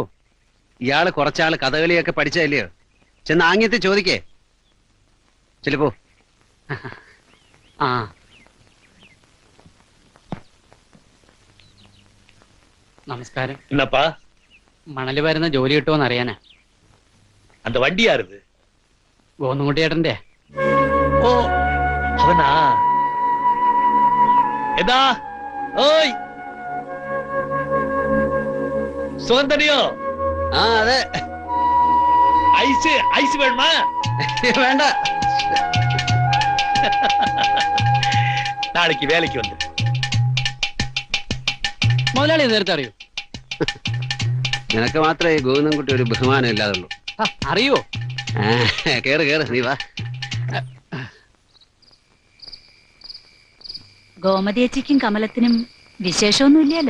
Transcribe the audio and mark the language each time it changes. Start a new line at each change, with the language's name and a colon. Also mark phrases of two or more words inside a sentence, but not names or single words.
Malayalam: ഇയാള് കുറച്ചാള് കഥകളിയൊക്കെ പഠിച്ചതല്ലയോ? ചെന്ന് ആംഗ്യത്തിൽ ചോദിക്കേ. ചെല്ലപ്പോ. ആ, നമസ്കാരം.
Tamil: என்னப்பா,
Malayalam: മണല് വരുന്ന ജോലി കിട്ടുമോന്ന് അറിയാനാ.
Tamil: அந்த வண்டி யாருது?
Malayalam: ഗോന്നുകുട്ടിയേട്ടന്റെ.
Tamil: ஓ, அவனா? எதா? ஓய், சுகந்தனியோ?
Malayalam: ആ അതെ.
Tamil: ஐஸ் வேணுமா?
Malayalam: വേണ്ട.
Tamil: நாளைக்கு வேலைக்கு வந்து.
Malayalam: മുതലാളി നേരത്തെ അറിയോ? നിനക്ക് മാത്രമേ ഈ ഗോവിന്ദൻകുട്ടി ഒരു ബഹുമാനം ഇല്ലാതുള്ളൂ. അറിയോ? കേറ് കേറ്, നീ വാ. ഗോമതിയച്ചിക്കും കമലത്തിനും വിശേഷമൊന്നുമില്ലല്ലോ.